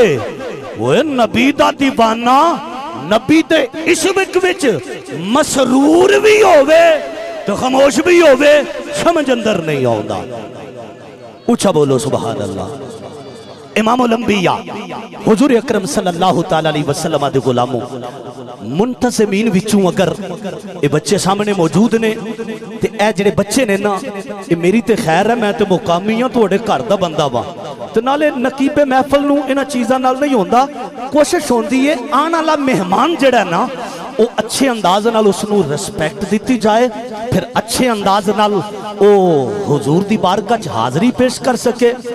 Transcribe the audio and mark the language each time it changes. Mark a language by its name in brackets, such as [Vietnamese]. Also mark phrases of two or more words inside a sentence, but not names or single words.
[Punjabi] اوئے نبی دا دیوانہ نبی دے عشق وچ مسرور بھی ہووے تو خاموش بھی ہووے، سمجھ اندر نہیں آؤندا. اونچا بولو [Arabic] سبحان الله. [Punjabi] امام الانبیاء حضور اکرم [Arabic] صلى الله تعالى عليه وسلم [Punjabi] دے غلامو منتظمین وچوں اگر یہ بچے سامنے موجود نے تے اے جیہڑے بچے نے نا، یہ میری تے خیر ہے، میں تو مقامی ہاں، تہاڈے گھر دا بندہ وا. تے نالے نقیبِ محفل نوں انہاں چیزاں نال نہیں ہوندا. کوشش ہوندی ہے آنے والا مہمان جیہڑا نا وہ اچھے انداز نال اسنوں ریسپیکٹ دی جائے، پھر اچھے انداز نال وہ حضور دی بارگاہ چ حاضری پیش کر سکے.